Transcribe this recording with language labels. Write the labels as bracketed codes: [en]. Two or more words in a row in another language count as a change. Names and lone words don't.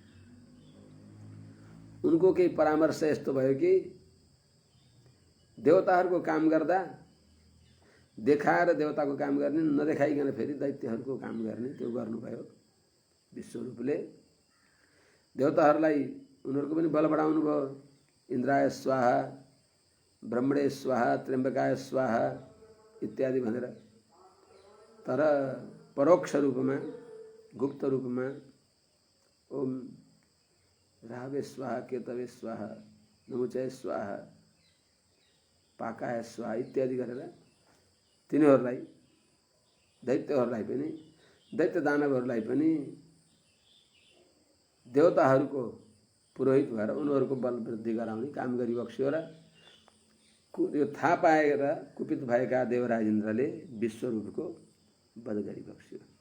[ne] उनको केही परामर्श यस्तो भयो कि देवताहरूको काम गर्दा देखाएर देवताको काम गर्ने, नदेखाइकन फेरि दैत्यहरूको काम गर्ने, त्यो गर्नुभयो विश्वरूपले। देवताहरूलाई उनीहरूको पनि बल बढाउनु भयो। [sa] इन्द्राय स्वाहा, ब्रह्मणे स्वाहा, त्र्यम्बकाय स्वाहा [ne] इत्यादि भनेर। तर परोक्ष रूपमा, गुप्त रूपमा [sa] ओम राहवे स्वाहा, केतवे स्वाहा, नमुचय स्वाहा, पाकाय स्वाहा [ne] इत्यादि गरेर तिनीहरूलाई, दैत्यहरूलाई पनि, दैत्य दानवहरूलाई पनि देवताहरूको पुरोहित भएर उनीहरूको बल वृद्धि गराउने काम गरिबक्स्यो र यो थाहा पाएर कुपित भएका देवराज इन्द्रले विश्वरूपको वध गरिबक्स्यो।